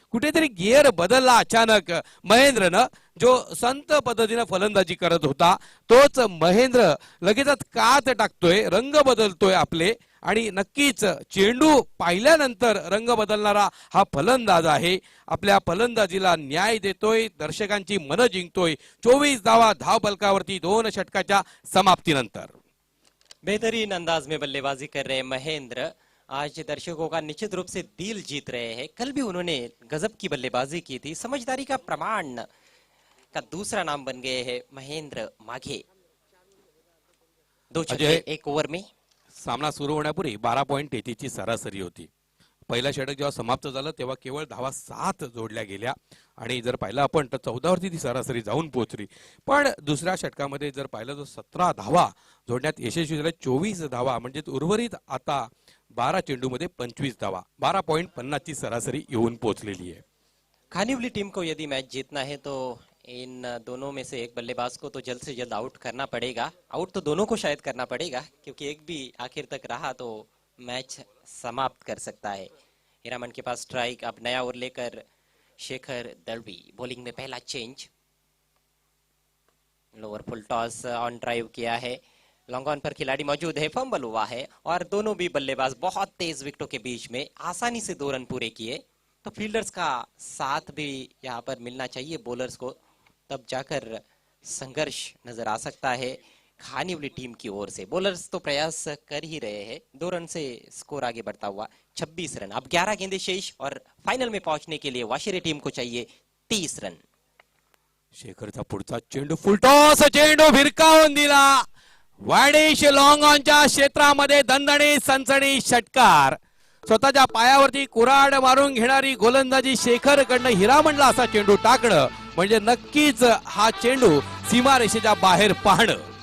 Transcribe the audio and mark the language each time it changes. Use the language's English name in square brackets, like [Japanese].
[Marathi] कुठेतरी गिअर बदलला अचानक महेंद्रनं. जो संत पद्धतीने फलंदाजी करत होता तोच महेंद्र लगेचच कात टाकतोय, रंग बदलतोय आपले, आणि नक्कीच चेंडू पाहिल्यानंतर रंग बदलणारा हा फलंदाज आहे. आपल्या फलंदाजीला न्याय देतोय, दर्शकांची मन जिंकतोय. 24 धावा धावफलकावरती 2 षटकाच्या समाप्तीनंतर. [Hindi] बेहतरीन अंदाज में बल्लेबाजी कर रहे महेंद्र आज दर्शकों का निश्चित रूप से दिल जीत रहे हैं। कल भी उन्होंने गजब की बल्लेबाजी की थी। समझदारी का प्रमाण का दूसरा नाम बन गए हैं महेंद्र माघे। 2 छक्के 1 ओवर में। [Marathi] सामना सुरू होण्यापूर्वी 12.33 ची सरासरी होती. पहिला षटक जेव्हा समाप्त झालं तेव्हा केवळ धावा 7 जोडल्या गेल्या आणि जर पाहिलं आपण तर 14 वरती ती सरासरी जाऊन पोहोचली. पण दुसऱ्या षटकामध्ये जर पाहिलं तर 17 धावा जोडण्यात यशस्वी झाले. 24 धावा म्हणजे उर्वरित आता 12 चेंडूमध्ये 25 धावा, 12.50 ची सरासरी येऊन पोहोचलेली आहे. [Hindi] खानिवली टीम को यदि मैच जीतना है तो इन दोनों में से एक बल्लेबाज को तो जल्द से जल्द आउट करना पड़ेगा। आउट तो दोनों को शायद करना पड़ेगा क्योंकि एक भी आखिर तक रहा तो मैच समाप्त कर सकता है। हीरामन के पास स्ट्राइक। अब नया ओवर लेकर शेखर दलवी। बॉलिंग में पहला change. Lower full toss on drive किया है। लॉन्ग ऑन पर खिलाड़ी मौजूद है, फंबल हुआ है और दोनों भी बल्लेबाज बहुत तेज विकेटों के बीच में आसानी से 2 रन पूरे किए। तो फील्डर्स का साथ भी यहाँ पर मिलना चाहिए बॉलर्स को, तब जाकर संघर्ष नजर आ सकता है खानिवली टीम की ओर से। बॉलर्स तो प्रयास कर ही रहे हैं। 2 रन से स्कोर आगे बढ़ता हुआ 26 रन। अब 11 गेंदें शेष और फाइनल में पहुंचने के लिए वाशिरे टीम को चाहिए 30 रन। [Marathi] शेखरचा पुढचा चेंडू फुलटॉस, चेंडू भिरकावून दिला. वाडिश लॉंग ऑनच्या क्षेत्रामध्ये दणदणीत सनसनी षटकार. स्वतःच्या पायावरती कुऱ्हाड मारून घेणारी गोलंदाजी शेखर कडनं हिरामणला असा चेंडू टाकणं म्हणजे नक्कीच हा चेंडू सीमारेषेच्या बाहेर पाहणं.